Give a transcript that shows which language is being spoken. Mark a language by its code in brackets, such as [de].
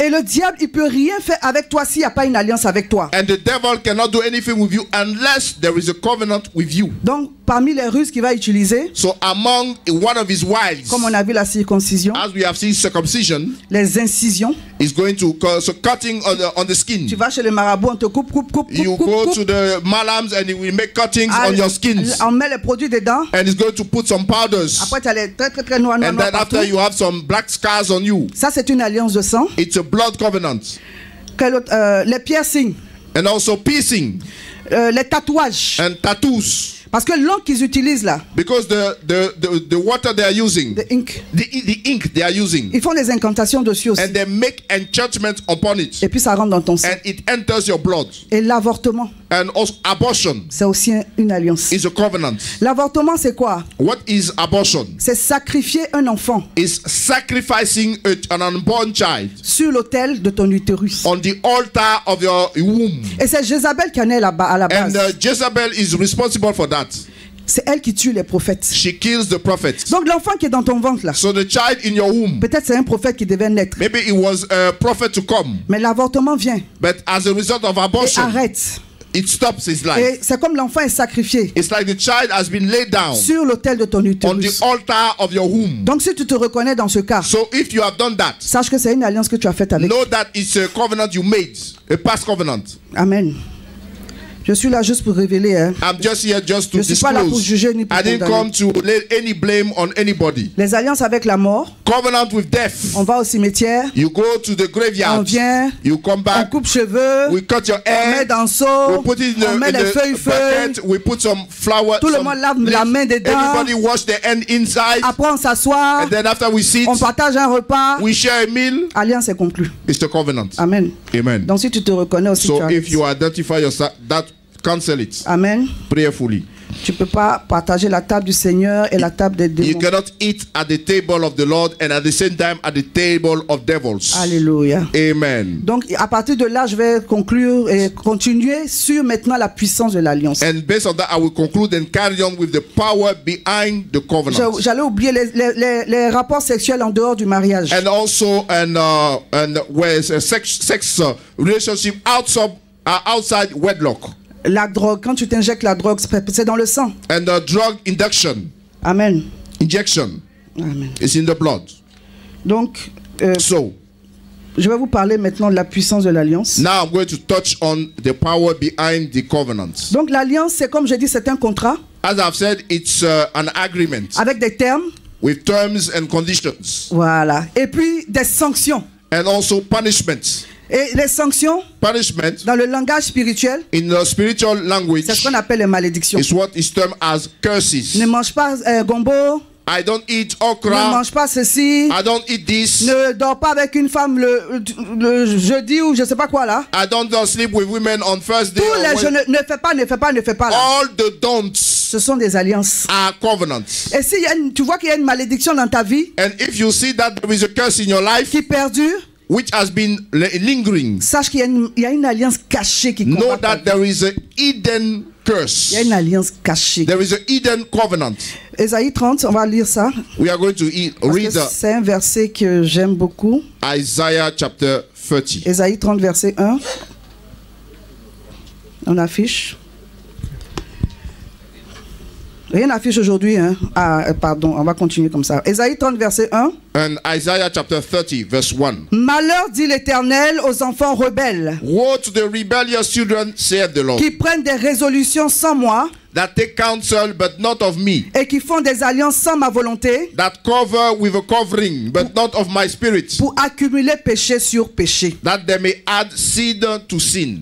[fr] Et le diable, il peut rien faire avec toi s'il n'y a pas une alliance avec toi. [en] And the devil cannot do anything with you unless there is a covenant with you. [fr] Donc, parmi les ruses qu'il va utiliser, [en] So among one of his wiles, [fr] comme on a vu la circoncision, [en] as we have seen circumcision, [fr] les incisions, [en] is going to so cutting on the skin. [fr] tu vas chez le marabout, on te coupe. [en] You go to the malams and he will make cuttings on your skins. [fr] On met les produits dedans. [en] And he's going to put some powders. [fr] Après, tu as les très noirs [en] And then [fr] partout. [en] after you have some black scars on you. [fr] Ça, c'est une alliance de sang. [en] It's a blood covenant. [fr] Quel autre? Les piercings, [en] And also piercing [fr] les tatouages. [en] and tattoos. [fr] Parce que l'encre qu'ils utilisent là, [en] Because the water they are using, the ink, the ink they are using, [fr] ils font des incantations dessus aussi. [en] and they make enchantment upon it. [fr] Et puis ça rentre dans ton sang. [en] And it enters your blood. [fr] Et l'avortement, [en] And also abortion [fr] c'est aussi une alliance. [en] is a covenant. [fr] L'avortement, c'est quoi? [en] What is abortion? [fr] C'est sacrifier un enfant [en] Is sacrificing an unborn child [fr] sur l'autel de ton utérus. [en] on the altar of your womb. [fr] Et c'est Jézabel qui en est là-bas à la [en] And [fr] base. [en] Jezebel is responsible for that. [fr] C'est elle qui tue les prophètes. [en] She kills the prophets. [fr] Donc l'enfant qui est dans ton ventre là, [en] So the child in your womb, [fr] peut-être c'est un prophète qui devait naître. [en] maybe it was a prophet to come, [fr] Mais l'avortement vient [en] but as a result of [fr] et [en] abortion, [fr] arrête. [en] it stops his life. [fr] Et c'est comme l'enfant est sacrifié [en] It's like the child has been laid down [fr] sur l'autel de ton [en] on the [fr] utérus. [en] altar of your womb. [fr] Donc si tu te reconnais dans ce cas, [en] So if you have done that, [fr] sache que c'est une alliance que tu as faite avec. [en] know that it's a covenant you made, a past covenant. [fr] Amen. Je suis là juste pour révéler. Hein. [en] I'm just here just to [fr] Je suis pas là pour [en] disclose. [fr] juger ni pour [en] I didn't [fr] condamner. [en] come to lay any blame on anybody. [fr] Les alliances avec la mort, [en] Covenant with death. [fr] on va au cimetière, [en] You go to the [fr] on [en] graveyard. [fr] vient, [en] You come [fr] on [en] back. [fr] coupe cheveux, [en] We cut your [fr] on met [en] hair. [fr] dans le [en] We [fr] seau, [en] put it [fr] on met [en] in [fr] les [en] the [fr] feuilles. [en] bucket. We put some flour. [fr] Tout le [en] some [fr] monde lave [en] leaves. [fr] la main dedans. [en] Everybody wash their hand inside. [fr] Après on s'assoit, [en] And then after we sit, [fr] on partage un repas. [en] we share a meal. [fr] Alliance est conclue. [en] It's the covenant. [fr] Amen. [en] Amen. [fr] Donc si tu te reconnais aussi, [en] So [fr] tu [en] if you [fr] arrêtes. [en] identify yourself, that cancel it [fr] Amen. [en] prayerfully. [fr] Tu peux pas partager la table du Seigneur et la table des [en] You [fr] démons. [en] cannot eat at the table of the Lord and at the same time at the table of devils. [fr] Alléluia. [en] Amen. [fr] Donc à partir de là, je vais conclure et continuer sur maintenant la puissance de l'alliance. [en] And based on that, I will conclude and carry on with the power behind the covenant. [fr] J'allais oublier les rapports sexuels en dehors du mariage. [en] And also, and where is a sex relationship outside wedlock. [fr] La drogue, quand tu t'injectes la drogue, c'est dans le sang. [en] And drug induction, [fr] Amen. [en] injection, [fr] Amen. [en] is in the blood. [fr] Donc, [en] So, [fr] je vais vous parler maintenant de la puissance de l'alliance. [en] now I'm going to touch on the power behind the covenant. [fr] Donc l'alliance, c'est comme je dis, c'est un contrat [en] As I've said, it's an agreement [fr] avec des termes. [en] with terms and conditions, [fr] Voilà. Et puis des sanctions. [en] and also punishments. [fr] Et les sanctions, [en] Punishment [fr] dans le langage spirituel, [en] in the spiritual language [fr] c'est ce qu'on appelle les malédictions. [en] is what is termed as curses. [fr] Ne mange pas gombo, [en] I don't eat [fr] ne [en] okra. [fr] mange pas ceci, [en] I don't eat this. [fr] ne dors pas avec une femme le jeudi ou je sais pas quoi là. [en] I don't sleep with women on Thursday. [fr] Tous [en] or [fr] les je ne fais pas là. [en] all the don'ts [fr] Ce sont des alliances. [en] are covenants. [fr] Et si tu vois qu'il y a une malédiction dans ta vie [en] And if you see that there is a curse in your life [fr] qui perdure, [en] which has been lingering, [fr] sache qu'il y a une alliance cachée qui [en] know [fr] combat ta [en] that [fr] vie. [en] there is a hidden curse. [fr] Il y a une alliance cachée. [en] There is a hidden covenant. [fr] Ésaïe 30, on va lire ça. [en] We are going to [fr] Parce [en] read [fr] que c'est un verset que j'aime beaucoup. [en] Isaiah chapter 30. [fr] Ésaïe 30, verset 1. On affiche. Rien n'affiche aujourd'hui. Hein? Ah, pardon, on va continuer comme ça. Ésaïe 30, verset 1. [en] And Isaiah chapter 30, verse 1. [fr] Malheur, dit l'Éternel, aux enfants rebelles, [en] Woe to the rebellious children, saith the Lord, [fr] qui prennent des résolutions sans moi [en] that take counsel, but not of me, [fr] et qui font des alliances sans ma volonté [en] that cover with a covering, but not of my spirit, [fr] pour accumuler péché sur péché. [en] that they may add seed to sin.